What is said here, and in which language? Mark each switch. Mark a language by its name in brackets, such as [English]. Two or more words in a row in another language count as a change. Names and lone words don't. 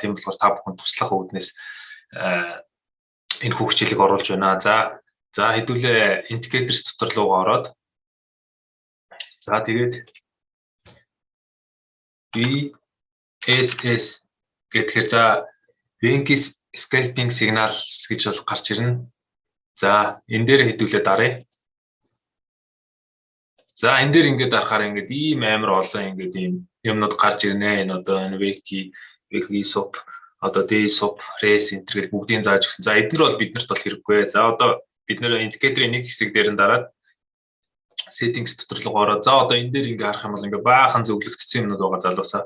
[Mongolian] Тийм болохоор та бүхэнд туслах үүднээс энэ хөгжлийг оруулж байна. За хэдүүлээ индикаторс дотор руу ороод за тэгээд BSS гэхээр за [English] Venus scalping signals [Mongolian] гэж бол гарч ирнэ. За энэ дээр хэдүүлээ даръя. За энэ дээр ингээд дарахаар ингээд ийм амар олон ингээд ийм юмнууд гарч ирнэ. Энэ одоо энэ [English] Weekly Sub [Mongolian] одоо [English] Day Sub Race [Mongolian] энтер гэж бүгдийн зааж өгсөн. За эдгээр бол биднэрт бол хэрэггүй. За одоо бид нэр индикаторын нэг хэсэг дээр нь дараад settings дотор руу ороод за одоо энэ дээр ингээ харах юм бол ингээ баахан зөвлөгдсөн юмнууд байгаа залуусаа.